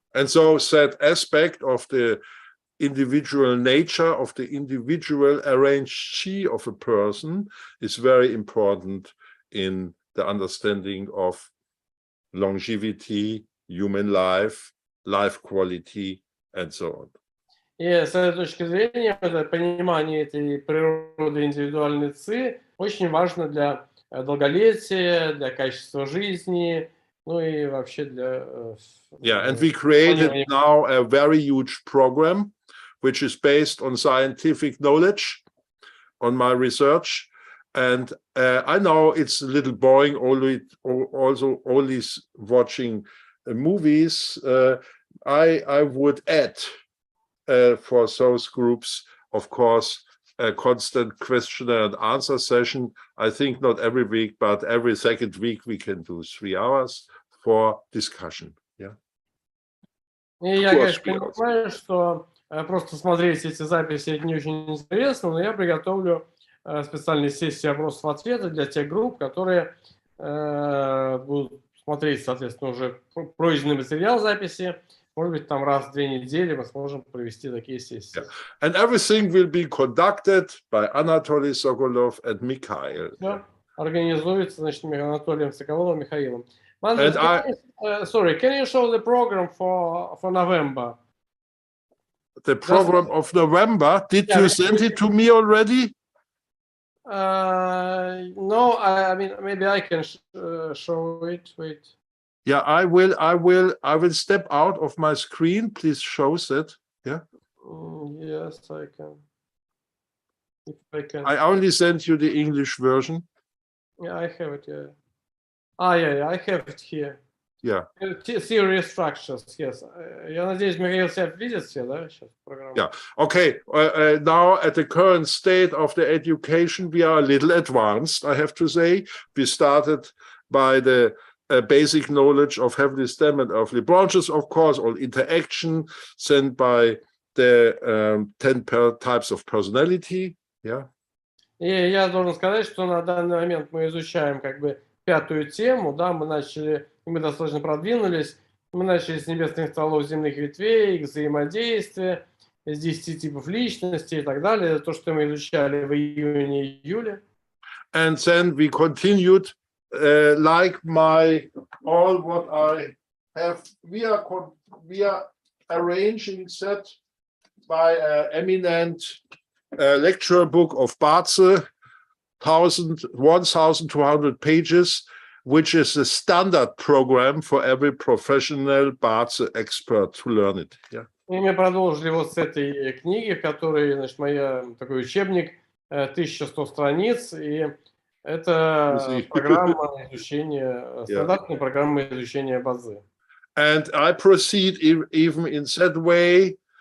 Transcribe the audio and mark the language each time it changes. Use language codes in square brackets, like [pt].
[en] And so that aspect of the individual nature, of the individual arranged chi of a person is very important in the understanding of longevity, human life, life quality, and so on. [ru] И с этой точки зрения, понимание этой природы индивидуальной ци очень важно для долголетия, для качества жизни, ну и вообще для... [en] Yeah, and we created now a very huge program, which is based on scientific knowledge, on my research. And I know it's a little boring, also only watching movies. I would add for those groups, of course, a constant questionnaire and answer session. I think not every week, but every second week we can do 3 hours for discussion. Yeah. [ru] И я, конечно, понимаю, что просто смотреть эти записи это не очень интересно, но я приготовлю специальные сессии вопросов-ответов для тех групп, которые будут смотреть, соответственно, уже пройденный материал записи. Может быть, там раз в 2 недели мы сможем провести такие сессии. [en] Yeah. And everything will be conducted by Anatoly Sokolov and Mikhail. [ru] Все организуется, значит, Анатолием Соколовым и Михаилом. [en] Manfred, can you show the program for November? The program of November, did you send it to me already? No, I mean, maybe I can show it. Wait. Yeah, I will step out of my screen. Please show that. Yeah. Yes, I can. If I can. I only sent you the English version. Yeah, I have it. Yeah. Yeah, I have it here. Yeah. Theory structures. Yes. [ru] Я надеюсь, Михаил себя видит все, да, сейчас программу. [en] Yeah. Okay. Now at the current state of the education, we are a little advanced, I have to say. We started by the basic knowledge of heavenly stem and earthly branches, of course, all interaction sent by the 10 types of personality. Yeah. [ru] И я должен сказать, что на данный момент мы изучаем как бы 5-ю тему, да, мы достаточно продвинулись, мы начали с небесных стволов земных ветвей, их взаимодействия, с 10 типов личности и так далее, то, что мы изучали в июне-июле. [en] And then we continued like all what I have. We are arranging set by an eminent lecture book of ba-czы, 1,200 pages, which is a standard program for every professional ba-czы expert to learn it. Yeah. [ru] И мы продолжили вот с этой книги, в которой, значит, такой учебник, 1100 страниц, и это программа изучения, стандартная программа изучения ба-цзы. [en] And I proceed even in that way.